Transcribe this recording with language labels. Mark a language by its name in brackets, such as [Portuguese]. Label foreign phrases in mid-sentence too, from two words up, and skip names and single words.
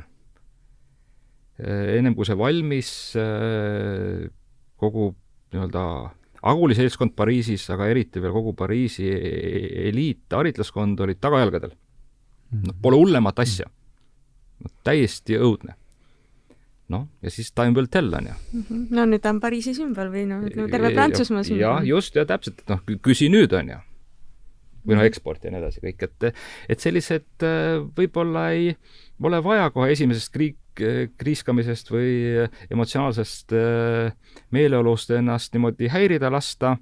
[Estonian] Ennem kui see valmis, kogu nii-öelda aguli seltskond Pariisis, aga eriti veel kogu Pariisi haritlaskond olid tagajalgadel. Pole hullemat asja. Täiesti õudne. Ja siis [English] time will tell [Estonian] on ju. No nüüd on Pariisi sümbol või terve Prantsusmaa sümbol. Ja just, ja täpselt, küsi nüüd on ju. Või eksport ja nii edasi kõik, et sellised võib-olla ei ole vaja kohe esimesest kriiskamisest või emotsionaalsest meeleolust ennast niimoodi häirida lasta.